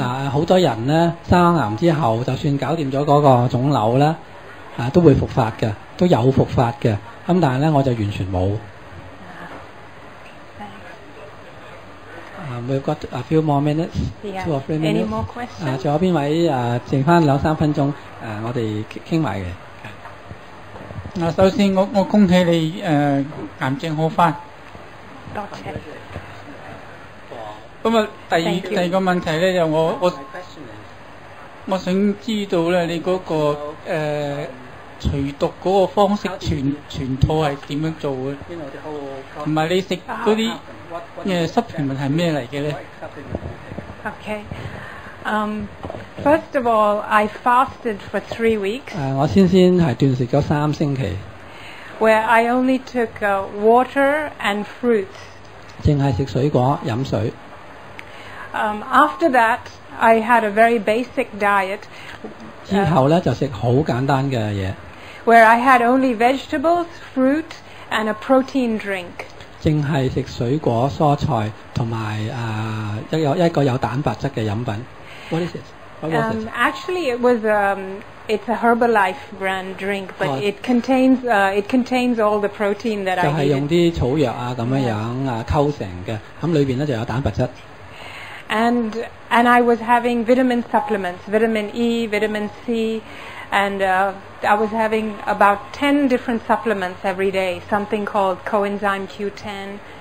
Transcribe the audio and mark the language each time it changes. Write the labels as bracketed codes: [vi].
[yue] 好多人咧生癌之後，就算搞掂咗嗰個腫瘤咧，都會復發嘅，都有復發嘅。咁但係咧，我就完全冇。 [en] We've got a few more minutes, 2 or 3 minutes. Any more questions? [yue] 仲有邊位剩翻2-3分鐘我哋傾埋嘅。首先我恭喜你癌症好返。多謝。咁第二個問題咧就我想知道咧你嗰個除毒嗰個方式全套係點樣做嘅？同埋你食嗰啲supplement係咩嚟嘅咧 [en] Okay. First of all, I fasted for 3 weeks. [yue] 我先係斷食咗3星期。 [en] Where I only took water and fruits. [yue] 淨係食水果飲水。 [en] After that, I had a very basic diet. [yue] 之後咧就食好簡單嘅嘢。 [en] Where I had only vegetables, fruit, and a protein drink. [yue] 淨係食水果、蔬菜同埋一個有蛋白質嘅飲品。 [en] What is it? What was it? Actually, it was it's a Herbalife brand drink, but it contains all the protein that I needed. [yue] 就係用啲草藥咁樣溝成嘅，咁裏邊咧就有蛋白質。 [en] And I was having vitamin supplements, vitamin E, vitamin C, and I was having about 10 different supplements every day, something called coenzyme Q10.